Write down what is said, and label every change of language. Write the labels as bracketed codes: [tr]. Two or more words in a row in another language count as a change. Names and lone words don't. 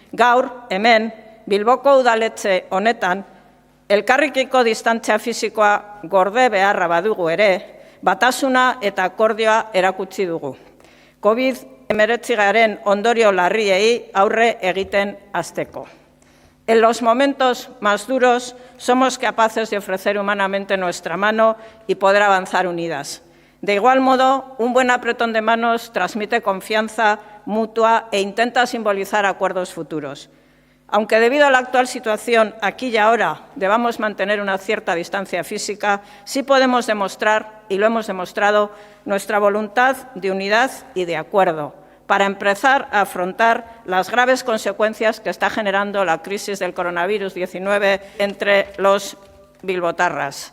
[eu] Gaur, hemen, Bilboko udaletxe honetan, elkarrekiko distantzia fisikoa gorde beharra badugu ere, batasuna eta akordioa erakutsi dugu. COVID-19 ondorio larriei aurre egiten hasteko. [es] En los momentos más duros somos capaces de ofrecer humanamente nuestra mano y poder avanzar unidas. De igual modo, un buen apretón de manos transmite confianza mutua e intenta simbolizar acuerdos futuros. Aunque debido a la actual situación, aquí y ahora, debamos mantener una cierta distancia física, sí podemos demostrar, y lo hemos demostrado, nuestra voluntad de unidad y de acuerdo para empezar a afrontar las graves consecuencias que está generando la crisis del coronavirus 19 entre los bilbotarras.